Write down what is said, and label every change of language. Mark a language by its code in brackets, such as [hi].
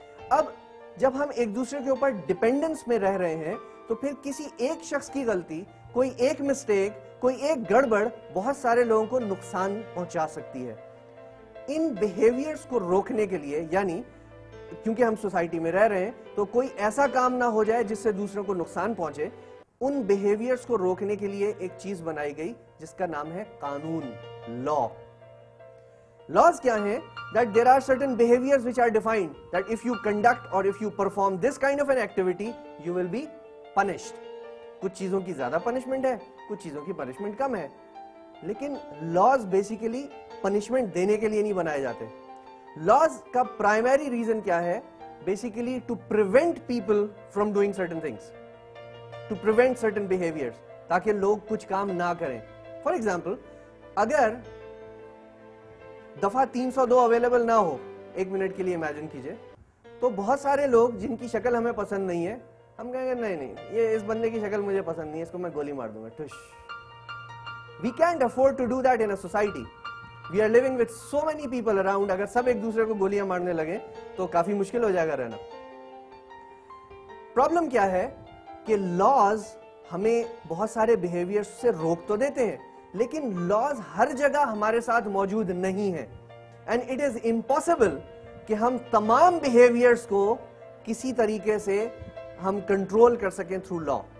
[ur] اب جب ہم ایک دوسرے کے اوپر ڈیپینڈنس میں رہ رہے ہیں تو پھر کسی ایک شخص کی غلطی, کوئی ایک مسٹیک, کوئی ایک گڑبڑ بہت سارے لوگوں کو نقصان پہنچا سکتی ہے. ان بیہیویئرز کو روکنے کے لیے, یعنی کیونکہ ہم سوسائٹی میں رہ رہے ہیں تو کوئی ایسا کام نہ ہو جائے جس سے دوسروں کو نقصان پہنچے, ان بیہیویئرز کو روکنے کے لیے ایک چیز بنائی گئی جس کا نام ہے قانون, لا. [en] Laws [ur] کیا ہیں؟ [en] That there are certain behaviors which are defined that if you conduct or if you perform this kind of an activity, you will be punished. [ur] کچھ چیزوں کی زیادہ پنشمنٹ ہے, کچھ چیزوں کی پنشمنٹ کم ہے. لیکن laws basically punishment دینے کے لیے نہیں بنائے جاتے. [en] Laws کا primary reason کیا ہے؟ Basically to prevent people from doing certain things, to prevent certain behaviors, [ur] تاکہ لوگ کچھ کام نہ کریں. [en] For example, [ur] اگر دفعہ 302 اویلیبل نہ ہو, ایک منٹ کے لیے امیجن کیجئے, تو بہت سارے لوگ جن کی شکل ہمیں پسند نہیں ہے, ہم کہیں گے نہیں یہ اس بندے کی شکل مجھے پسند نہیں ہے, اس کو میں گولی مار دوں گا. ٹھش. [en] We can't afford to do that in a society. We are living with so many people around. [ur] اگر سب ایک دوسرے کو گولیاں مارنے لگیں تو کافی مشکل ہو جائے گا رہنا. پرابلم کیا ہے کہ لاز ہمیں بہت سارے بیہیویئر سے روک تو دیتے ہیں, لیکن لاز ہر جگہ ہمارے ساتھ موجود نہیں ہیں. [en] and it is impossible [ur] کہ ہم تمام بیہیویئرز کو کسی طریقے سے ہم کنٹرول کر سکیں تھرو لا.